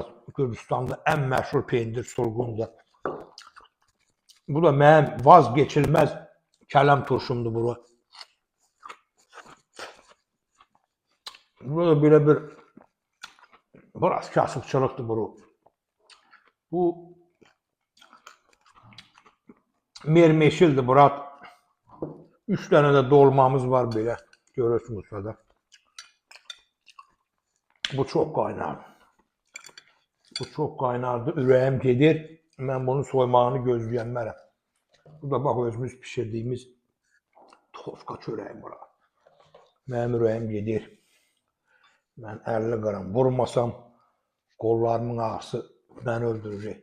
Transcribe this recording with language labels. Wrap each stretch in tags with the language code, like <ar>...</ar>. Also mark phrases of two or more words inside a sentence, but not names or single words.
<az>Gürcüstanda ən məşhur pendir sulğundur. Bu da mənim vazgeçilməz kələm turşumdur bura. Bu da belə bir biraz kasıbçılıqdır bura. Bu mermeşildir Murat.</az> <tr>3 tane de dolmamız var böyle.</tr> <az>Görürsünüz burada.</az> <tr>Bu çok kaynar. Bu çok kaynardı.</tr> <az>Ürəyim gedir. Mən bunun soymağını gözləyənmərəm. Bu da bax özümüz pişirdiyimiz tofka çörəyi bura. Mənim ürəyim gedir. Mən 50 qram vurmasam qollarımın ağrısı məni öldürəcək.</az>